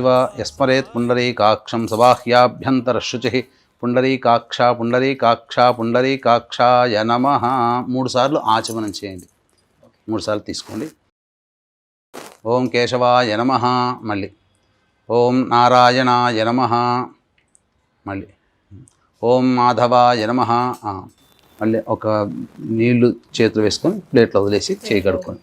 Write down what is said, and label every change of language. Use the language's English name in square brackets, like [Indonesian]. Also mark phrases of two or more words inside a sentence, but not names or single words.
[Sanskrit] वा यस्मरेत् पुण्डरीकाक्षं सबाह्याभ्यन्तरशुचिः पुण्डरीकाक्षा पुण्डरीकाक्षा पुण्डरीकाक्षाय नमः [Telugu] 3 సార్లు ఆచమనం చేయండి. 3 సార్లు తీసుకోండి. [Sanskrit] ఓం కేశవాయ నమః, [Telugu] మళ్ళీ [Sanskrit] ఓం నారాయణాయ నమః, [Telugu] మళ్ళీ [Sanskrit] ఓం మాధవాయ నమః, [Telugu] మళ్ళీ ఒక నీళ్లు చేతులు వేసుకొని ప్లేట్లో వదిలేసి చేయి కడుక్కోండి.